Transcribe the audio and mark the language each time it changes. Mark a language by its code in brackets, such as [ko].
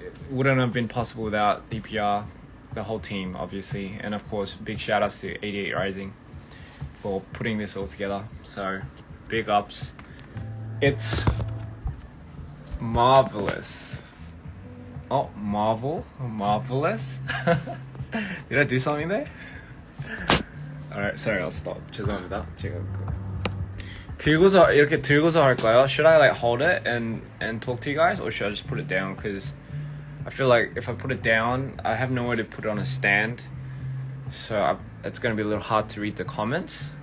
[en] Wouldn't have been possible without DPR, the whole team, obviously, and of course, big shout outs to 88 Rising for putting this all together. So, big ups. It's marvelous. Oh, marvelous. Did I do something there? Alright, sorry, I'll stop. [ko] 죄송합니다. 제가 이렇게 들고서 할까요? [en] Should I like hold it and talk to you guys, or should I just put it down? Because I feel like if I put it down, I have nowhere to put it on a stand, so it's gonna be a little hard to read the comments.